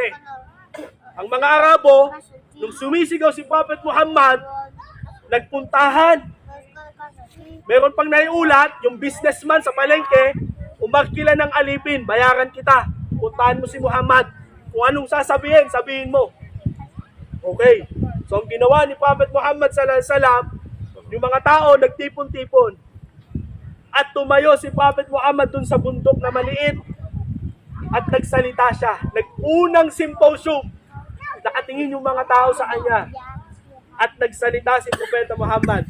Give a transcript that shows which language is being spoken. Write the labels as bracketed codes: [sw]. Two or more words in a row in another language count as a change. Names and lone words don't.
[tl] Ang mga Arabo, nung sumisigaw si Prophet Muhammad, nagpuntahan. Meron pang naiulat, yung businessman sa palengke, umarkila ng alipin, bayaran kita. Puntahan mo si Muhammad. Kung anong sasabihin, sabihin mo. Okay. So, ang ginawa ni Prophet Muhammad [ar] صلى الله عليه وسلم, [tl] yung mga tao nagtipon-tipon. At tumayo si Prophet Muhammad dun sa bundok na maliit at nagsalita siya. Nag-unang symposium. Nakatingin yung mga tao sa kanya. At nagsalita si Propeta Muhammad.